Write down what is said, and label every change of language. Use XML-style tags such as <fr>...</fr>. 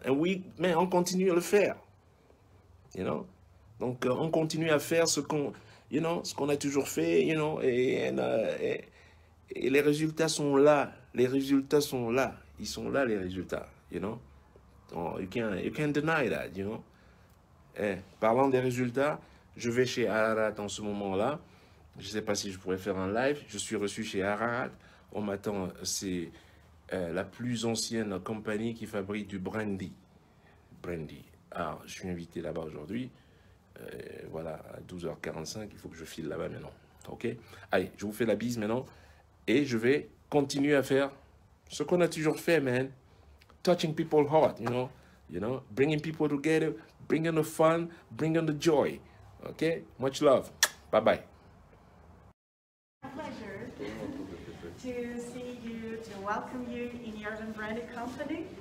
<fr>And on continue à le faire.</fr> <en>You know?</en> <fr>Donc, on continue à faire ce qu'on a toujours fait,</fr> <en>you know?</en> <fr>Et les résultats sont là. Les résultats sont là. Ils sont là, les résultats,</fr> <en>you know? Oh, you can't deny that, you know?</en> <fr>Parlant des résultats, je vais chez Ararat en ce moment-là. Je ne sais pas si je pourrais faire un live. Je suis reçu chez Ararat. On m'attend. C'est la plus ancienne compagnie qui fabrique du brandy. Alors, je suis invité là-bas aujourd'hui. Voilà, à 12h45, il faut que je file là-bas maintenant. Ok? Allez, je vous fais la bise maintenant. Et je vais continuer à faire ce qu'on a toujours fait, man.</fr> <en>Touching people's heart, you know, bringing people together, bringing the fun, bringing the joy. Okay? Much love. Bye-bye. Pleasure to see you, to welcome you in Urban Branding Company.</en>